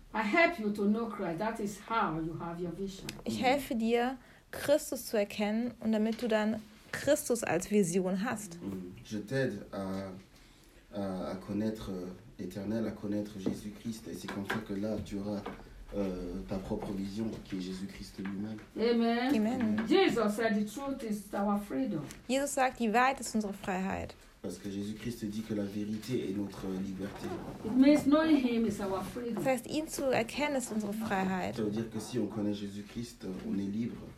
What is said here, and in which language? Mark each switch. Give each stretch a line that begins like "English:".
English: I help you to know Christ. That is how you have your vision.
German: Ich helfe dir, Christus zu erkennen, und damit du dann Christus als Vision hast. Mm-hmm.
French: Je t'aide à connaître l'Éternel, à connaître Jésus-Christ, et c'est comme ça que là tu auras ta propre vision, qui est Jésus-Christ lui-même. Amen. Amen.
English: Jesus said the truth is our freedom.
German: Jesus sagt, die Wahrheit ist unsere Freiheit.
French: Parce que Jésus-Christ dit que la vérité est notre liberté.
English: It means knowing him is our freedom.
German: Das heißt, ihn zu erkennen ist unsere Freiheit.
French: Ça veut dire que si on connaît Jésus-Christ, on est libre.